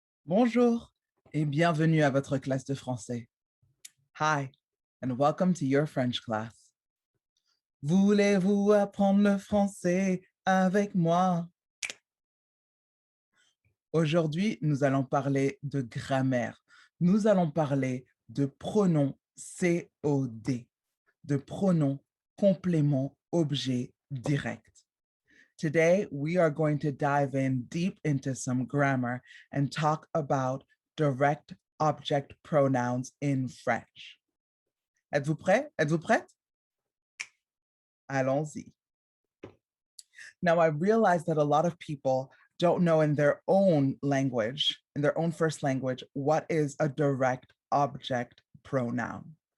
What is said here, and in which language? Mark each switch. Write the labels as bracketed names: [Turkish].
[French] Bonjour et bienvenue à votre classe de français. [English] Hi and welcome to your French class. [French] Voulez-vous apprendre le français avec moi? Aujourd'hui, nous allons parler de grammaire. Nous allons parler de pronoms COD, de pronoms complément objet direct. [English] Today, we are going to dive in deep into some grammar and talk about direct object pronouns in French. [French] Êtes-vous prêts? Êtes-vous prête? Allons-y. [English] Now, I realize that a lot of people don't know in their own language, in their own first language, what is a direct object pronoun.